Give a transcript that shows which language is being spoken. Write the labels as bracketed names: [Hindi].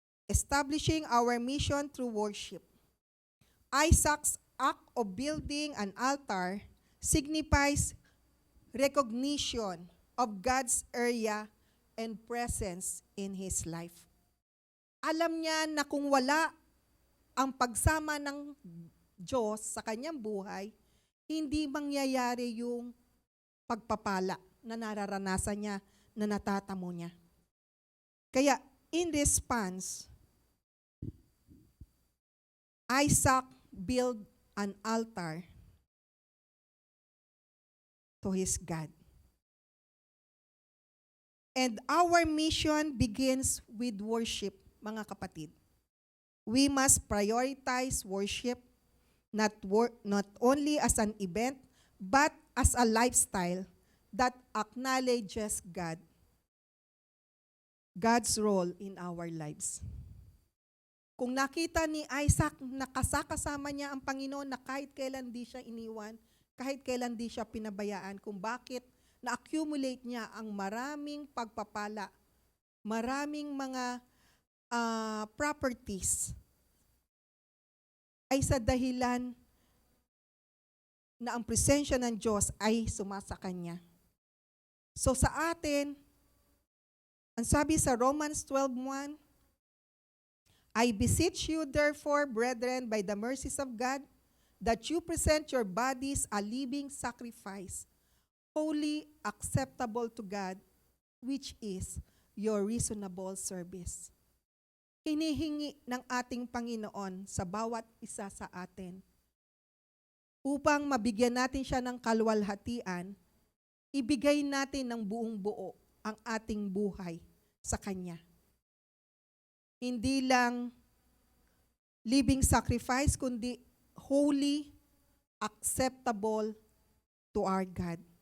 [English] Establishing our mission through worship. Isaac's act of building an altar signifies recognition of God's area and presence in his life. [Filipino] Alam niya na kung wala ang pagsama ng Diyos sa kanyang buhay, hindi mangyayari yung pagpapala na nararanasan niya, na natatamo niya. [English] Kaya, in response, Isaac built an altar to his God. And our mission begins with worship, [Filipino] mga kapatid. [English] We must prioritize worship not only as an event, but as a lifestyle that acknowledges God's role in our lives. [Filipino] Kung nakita ni Isaac na kasama niya ang Panginoon na kahit kailan di siya iniwan, kahit kailan di siya pinabayaan, kung bakit na-accumulate niya ang maraming pagpapala, maraming mga properties, ay sa dahilan na ang presensya ng Diyos ay sumasa kanya. [English] So [Filipino] sa atin, ang sabi sa [English] Romans 12:1, I beseech you therefore, brethren, by the mercies of God, that you present your bodies a living sacrifice, holy, acceptable to God, which is your reasonable service. [Filipino] Hinihingi ng ating Panginoon sa bawat isa sa atin upang mabigyan natin siya ng kaluwalhatian, ibigay natin ng buong buo ang ating buhay sa Kanya. Hindi lang [English] living sacrifice, [Filipino] kundi [English] holy, acceptable to our God.